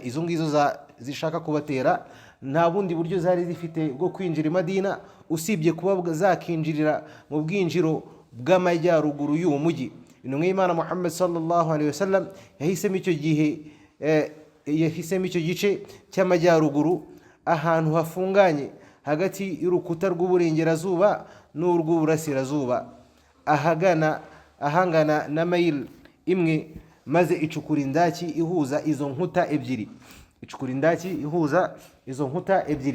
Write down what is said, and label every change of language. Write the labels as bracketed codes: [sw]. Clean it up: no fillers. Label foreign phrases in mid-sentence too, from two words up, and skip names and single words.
[rw] Izo ngizo zishaka kubatera nta bundi buryo zari zifite bwo kwinjira i Madina usibye kuba zakinjirira mu bwinjiro bw'amajyaruguru y'uwo mujyi. Intumwa y'Imana Muhammad [ar] صلى الله عليه وسلم [rw] yahisemo icyo gice cy'amajyaruguru, ahantu hafunganye hagati y'urukuta rw'uburengerazuba n'urw'uburasirazuba, ahangana na mayil imwe, maze icukura indaki ihuza izo nkuta ebyiri.